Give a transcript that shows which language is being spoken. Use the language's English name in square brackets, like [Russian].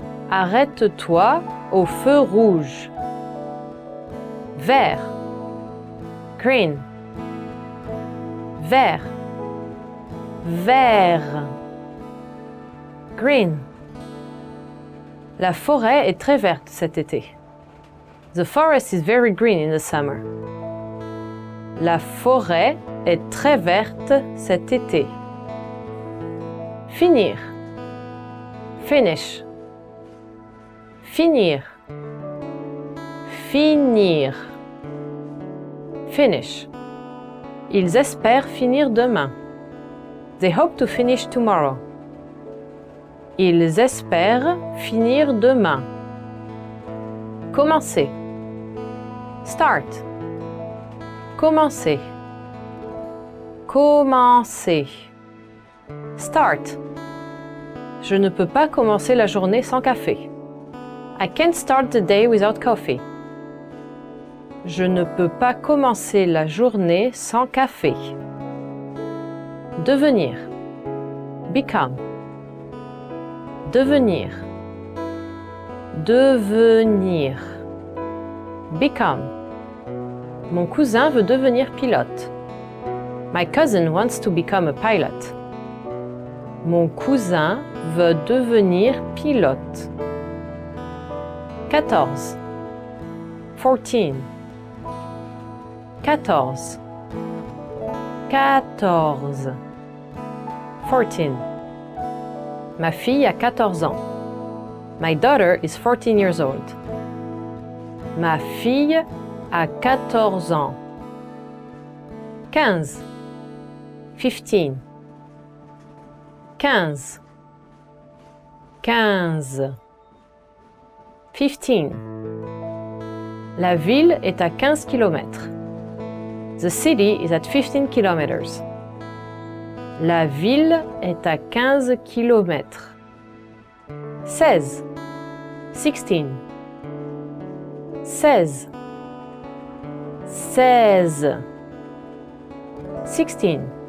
[French] Arrête-toi au feu rouge. Vert. Green. Vert. Vert. Green. La forêt est très verte cet été. [English] The forest is very green in the summer. [French] La forêt est très verte cet été. Finir. Finish. Finir. Finir. Finish. Ils espèrent finir demain. [English] They hope to finish tomorrow. [French] Ils espèrent finir demain. Commencer. Start. Commencer. Commencer. Start. Je ne peux pas commencer la journée sans café. [English] I can't start the day without coffee. [French] Je ne peux pas commencer la journée sans café. Devenir. Become. Devenir. Devenir. Become. Mon cousin veut devenir pilote. [English] My cousin wants to become a pilot. [French] Mon cousin veut devenir pilote. 14. 14. 14. 14. 14. Ma fille a 14 ans. [English] My daughter is 14 years old. [French] Ma fille a 14 ans. 15. 15. 15. 15. 15. La ville est à 15 km. [English] The city is at 15 kilometers. [French] La ville est à 15 kilomètres. 16. 16. 16. 16. 16.